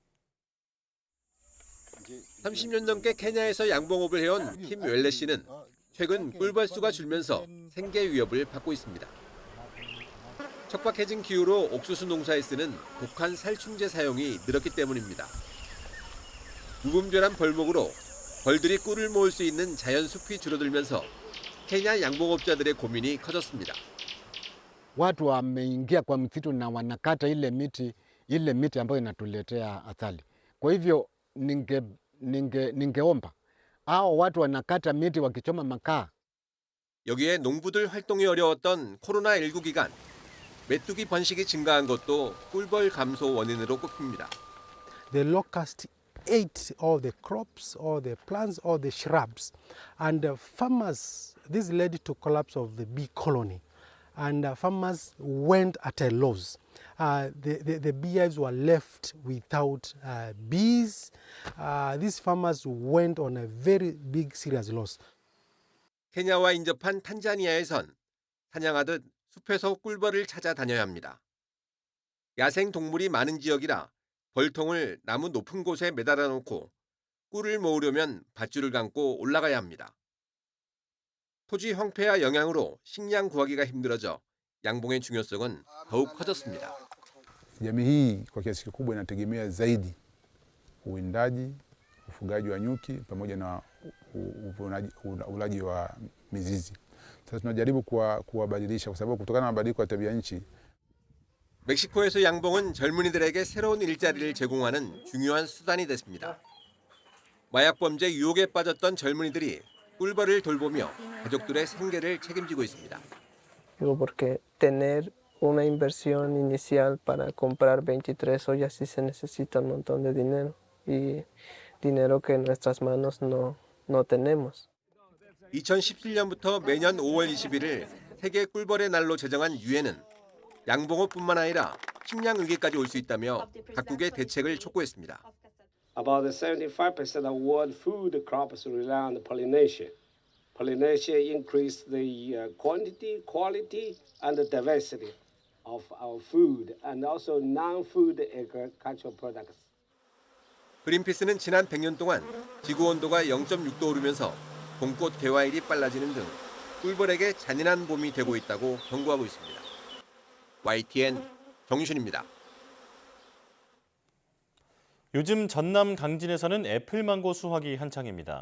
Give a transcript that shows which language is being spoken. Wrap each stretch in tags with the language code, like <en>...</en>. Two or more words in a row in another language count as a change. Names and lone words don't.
<ko>30년 넘게 케냐에서 양봉업을 해온 팀 웰레 씨는 최근 꿀벌 수가 줄면서 생계 위협을 받고 있습니다. 척박해진 기후로 옥수수 농사에 쓰는 독한 살충제 사용이 늘었기 때문입니다. 무분별한 벌목으로 벌들이 꿀을 모을 수 있는 자연 숲이 줄어들면서 케냐 양봉업자들의 고민이 커졌습니다.</ko> <sw>Watu wameingia kwa msitu na wanakata ile miti ambayo inatuletea asali. Kwa hivyo ningeomba hao watu wanakata miti wakichoma makaa.</sw> <ko>여기에 농부들 활동이 어려웠던 코로나19 기간 메뚜기 번식이 증가한 것도 꿀벌 감소 원인으로 꼽힙니다.</ko> <en>The locust ate all the crops, all the plants, all the shrubs, and farmers. This led to collapse of the bee colony, and farmers went at a loss. The beehives were left without bees. These farmers went on a very big, serious loss.</en> <ko>케냐와 인접한 탄자니아에선 사냥하듯 숲에서 꿀벌을 찾아다녀야 합니다. 야생 동물이 많은 지역이라 벌통을 나무 높은 곳에 매달아 놓고 꿀을 모으려면 밧줄을 감고 올라가야 합니다. 토지 황폐화 영향으로 식량 구하기가 힘들어져 양봉의 중요성은 더욱 커졌습니다.</ko> <sw>Jamii hii kwa kiasi kikubwa inategemea zaidi uwindaji, ufugaji wa nyuki pamoja na ulaji wa mizizi. Sasa tunajaribu kuwabadilisha kwa sababu kutokana na mabadiliko ya tabia nchi.</sw> <ko>멕시코에서 양봉은 젊은이들에게 새로운 일자리를 제공하는 중요한 수단이 됐습니다. 마약 범죄 유혹에 빠졌던 젊은이들이 꿀벌을 돌보며 가족들의 생계를 책임지고 있습니다.</ko> <es>Porque tener una inversión inicial para comprar 23 ollas sí se necesita un montón de dinero y dinero que en nuestras manos no tenemos.</es> <ko>2017년부터 매년 5월 21일 세계 꿀벌의 날로 제정한 유엔은 양봉업뿐만 아니라 식량 위기까지 올 수 있다며 각국의 대책을 촉구했습니다.</ko> <en>About 75% of world food crops rely on pollination. Pollination increases the quantity, quality, and the diversity of our food, and also non-food agricultural products.</en> <ko>그린피스는 지난 100년 동안 지구 온도가 0.6도 오르면서 봄꽃 개화일이 빨라지는 등 꿀벌에게 잔인한 봄이 되고 있다고 경고하고 있습니다. YTN 정유신입니다. 요즘 전남 강진에서는 애플망고 수확이 한창입니다.</ko>